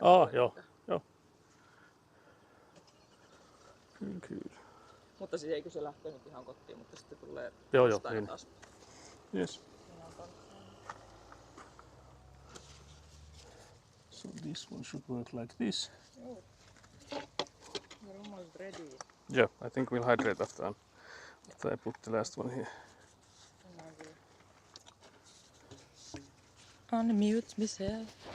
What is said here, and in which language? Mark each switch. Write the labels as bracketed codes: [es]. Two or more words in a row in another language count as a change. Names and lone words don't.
[fi] Joo. Joo. Kyllä. Mutta siis eikö se lähtee nyt ihan kotiin, mutta sitten tulee Joo, niin. taas. [en] Yes. So this one should work like this. Oh. You're almost ready. Yeah, I think we'll hydrate after I put the last one here. Unmute myself.